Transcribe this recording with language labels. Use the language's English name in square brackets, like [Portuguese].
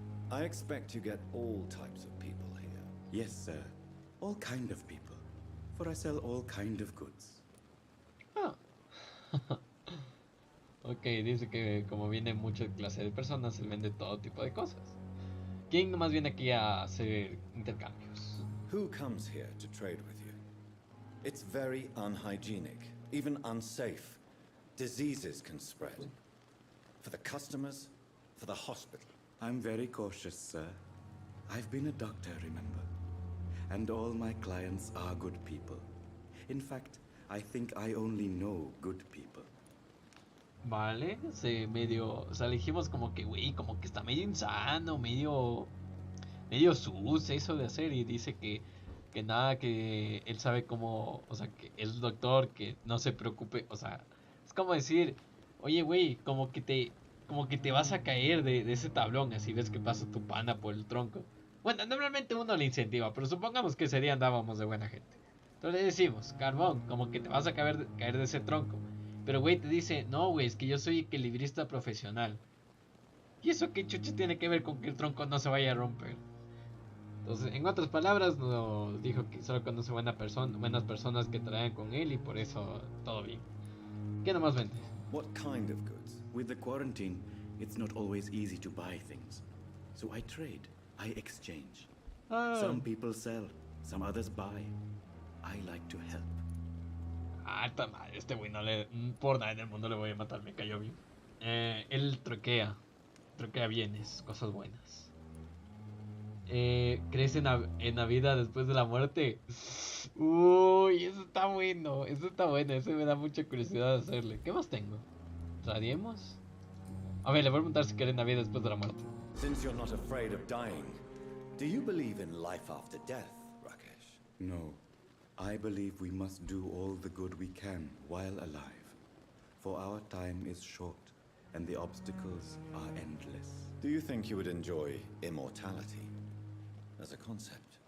[English] I expect you get all types of people here. Yes, sir. All kind of people. For I sell all kind of goods. Ah. [Spanish] Ok, dice que como viene mucha clase de personas, él vende todo tipo de cosas. ¿Quién nomás viene aquí a hacer intercambios? [English] Who comes here to trade with you? It's very unhygienic, even unsafe. Diseases can spread. For the customers, for the hospital. I'm very cautious, sir. I've been a doctor, remember? And all my clients are good people. In fact, I think I only know good people. [Spanish] Vale, medio, o sea, le dijimos como que, güey, como que está medio insano, medio sus eso de hacer y dice que nada, que él sabe cómo, o sea, que es doctor, que no se preocupe, o sea, es como decir, oye, güey, como que te vas a caer de ese tablón, así ves que pasa tu pana por el tronco. Bueno, normalmente uno le incentiva, pero supongamos que ese día andábamos de buena gente. Entonces le decimos, carbón, como que te vas a caer de ese tronco. Pero güey te dice, no güey, es que yo soy equilibrista profesional. ¿Y eso qué chuches tiene que ver con que el tronco no se vaya a romper? Entonces, en otras palabras, nos dijo que solo conoce buenas personas que traen con él y por eso todo bien. ¿Qué nomás vende? [English] What kind of goods? With the quarantine, it's not always easy to buy things. So I trade, I exchange. Some people sell, some others buy. I like to help. [Spanish] Ah, esta madre, este güey no le... Por nada en el mundo le voy a matar, me cayó bien. Él troquea bienes, cosas buenas. ¿Crees en la vida después de la muerte? Uy, eso está bueno, eso me da mucha curiosidad hacerle. ¿Qué más tengo? ¿Radiemos? A ver, le voy a preguntar si quiere en la vida después de la muerte. [English] Since you're not afraid of dying, do you believe in life after death, Rakesh? No, I believe we must do all the good we can while alive. For our time is short, and the obstacles are endless. Do you think you would enjoy immortality as a concept?